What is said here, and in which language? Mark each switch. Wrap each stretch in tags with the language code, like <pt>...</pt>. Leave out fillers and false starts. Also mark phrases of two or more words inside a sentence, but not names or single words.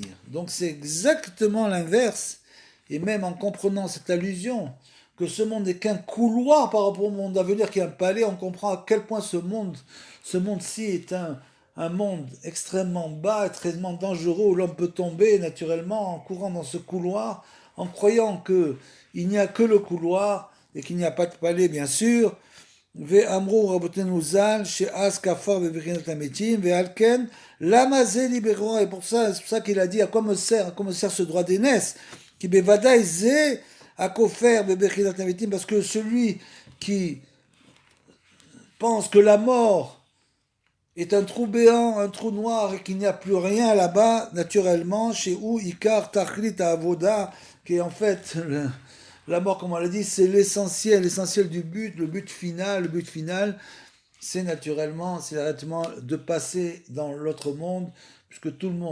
<fr>Donc c'est exactement l'inverse. Et même en comprenant cette allusion, que ce monde n'est qu'un couloir par rapport au monde à venir qui est un palais, on comprend à quel point ce monde-ci est un monde extrêmement bas, extrêmement dangereux, où l'homme peut tomber naturellement en courant dans ce couloir, en croyant qu'il n'y a que le couloir et qu'il n'y a pas de palais, bien sûr.</fr> <he>ואמרו רבותינו ז"ל שאז כפר בבחינת המתים ועל כן למה זה ליברו?</he> <fr>Et c'est pour ça qu'il a dit à quoi me sert ce droit d'aînesse qui</fr> <he>בוודאי זה הכופר בבחינת המתים,</he> <fr>parce que celui qui pense que la mort est un trou béant, un trou noir et qu'il n'y a plus rien là-bas, naturellement, chez où</fr> <he>עיקר תכלית עבודה,</he> <fr>qui est en fait la mort, comme on l'a dit, c'est l'essentiel du but, le but final, c'est naturellement de passer dans l'autre monde, puisque tout</fr>